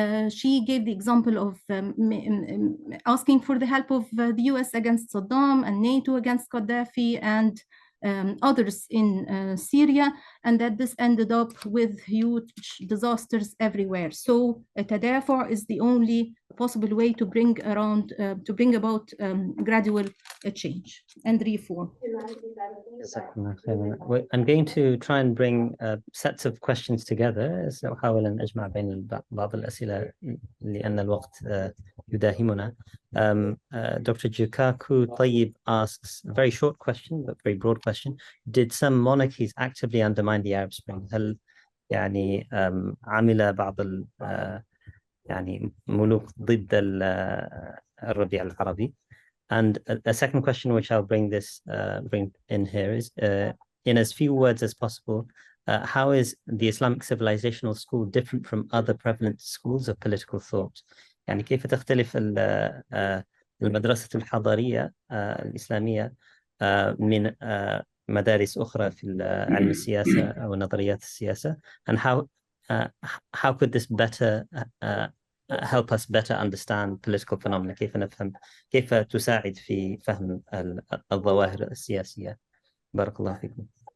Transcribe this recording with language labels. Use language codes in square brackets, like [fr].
[en] She gave the example of asking for the help of the US against Saddam and NATO against Gaddafi and others in Syria, and that this ended up with huge disasters everywhere. So tadafa is the only possible way to bring about gradual change and reform. I'm going to try and bring sets of questions together. [ar] سأحاول أن أجمع بين بعض الأسئلة لأن الوقت يداهمنا. [en] Dr. Jukaku Tayyib asks a very short question, but very broad question. Did some monarchies actively undermine the Arab Spring? [ar] هل يعني عمل بعض يعني ملوك ضد الربيع العربي? [en] And a second question, which I'll bring in here, is in as few words as possible, how is the Islamic Civilizational School different from other prevalent schools of political thought? [ar] يعني كيف تختلف المدرسة الحضارية الإسلامية من مدارس أخرى في علم السياسة أو نظريات السياسة? [en] And how could this better help us better understand political phenomena? [ar] كيف تساعد في فهم الظواهر السياسية؟ بارك الله فيكم.